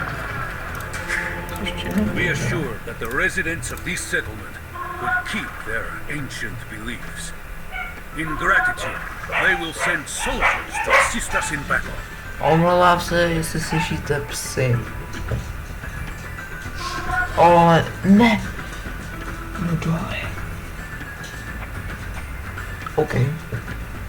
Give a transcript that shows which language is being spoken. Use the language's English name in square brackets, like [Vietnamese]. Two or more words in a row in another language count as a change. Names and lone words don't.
[English] We are sure that the residents of this settlement could keep their ancient beliefs. In gratitude, they will send soldiers to assist us in battle. [Czech] Omlouvám se, jestli slyšíte psy. Ale ne. No dole. OK.